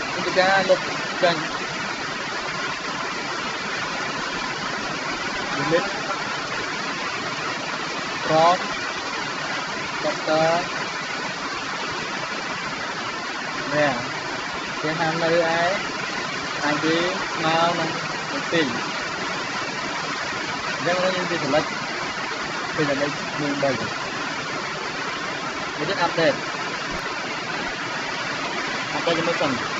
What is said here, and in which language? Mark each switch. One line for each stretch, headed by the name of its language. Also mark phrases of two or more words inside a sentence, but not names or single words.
Khmer: ការលុបចាញ់
English: limit from doctor
Khmer: នេះគេហាមនៅឯ ID ស្មើនឹង2អញ្ចឹងយើងទៅselect ពីលេខ1 3នេះទៅ update ជាមួយសិន